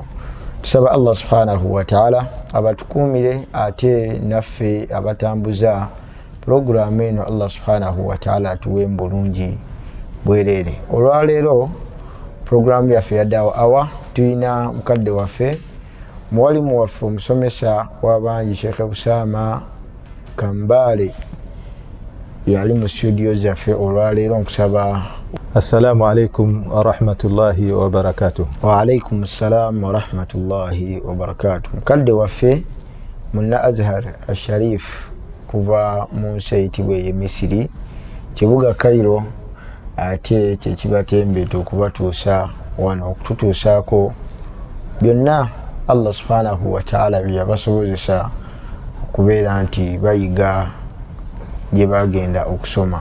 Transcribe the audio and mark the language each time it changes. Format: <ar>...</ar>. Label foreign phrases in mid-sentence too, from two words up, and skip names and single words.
<lg>Tusaba Allah</lg> <ar>سبحانه وتعالى</ar> <lg>abatukuumire ate naffe abatambuza programu eno Allah</lg> <ar>سبحانه وتعالى</ar> <lg>atuwe bulungi bwereere. Olwaleero programu yaffe ya Dawa Hour tulina mukadde waffe muwalimu waffe omusomesa w'abangi Sheikh Usama Kambale yali mu studio zaffe olwaleero nkusaba.</lg> <ar>السلام عليكم ورحمة الله وبركاته. وعليكم السلام ورحمة الله وبركاته.</ar> <lg>Mukadde waffe Munna Azhar Asharif kuva mu nsi eyitibwa e Misiri kibuga Cairo ate kyekibatembeeta okubatuusa wano okututuusaako byonna Allah</lg> <ar>سبحانه وتعالى</ar> <lg>byeyabasobozesa okubeera nti bayiga gye bagenda okusoma.</lg>